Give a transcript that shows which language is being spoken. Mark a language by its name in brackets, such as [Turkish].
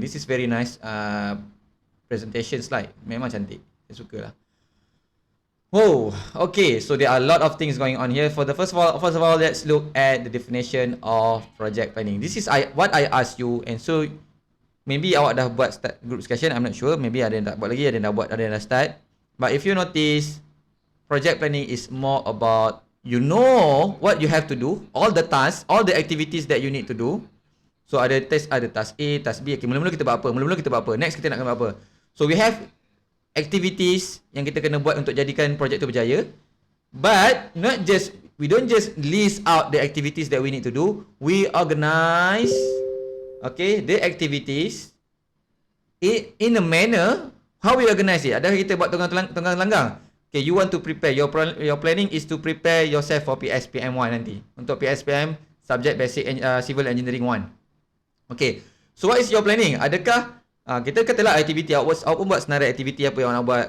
[English] This is very nice presentation slide. [Malay] Memang cantik, saya suka lah. [English] Oh, okay, so there are a lot of things going on here. First of all, let's look at the definition of project planning. This is what I asked you, and so maybe [Malay] awak dah buat [English] start group discussion, I'm not sure. [Malay] Maybe ada yang tak buat lagi, ada yang dah buat, ada yang dah start. [English] But if you notice, project planning is more about you know what you have to do, all the tasks, all the activities that you need to do. [Malay] So ada task A, task B. Okay, mula-mula kita buat apa? Next kita nak kena buat apa? [English] So we have activities [Malay] yang kita kena buat untuk jadikan projek tu berjaya. [English] But we don't just list out the activities that we need to do. We organize the activities in a manner. How we organize it? [Malay] Adakah kita buat tunggang langgang? [English] Okay, you want to prepare, your planning is to prepare yourself for PSPM 1 nanti. [Malay] Untuk PSPM Subject Basic Civil Engineering 1. [English] Okay, so what is your planning? [Malay] Adakah kita katalah aktiviti, awak pun buat senarai aktiviti apa yang awak nak buat.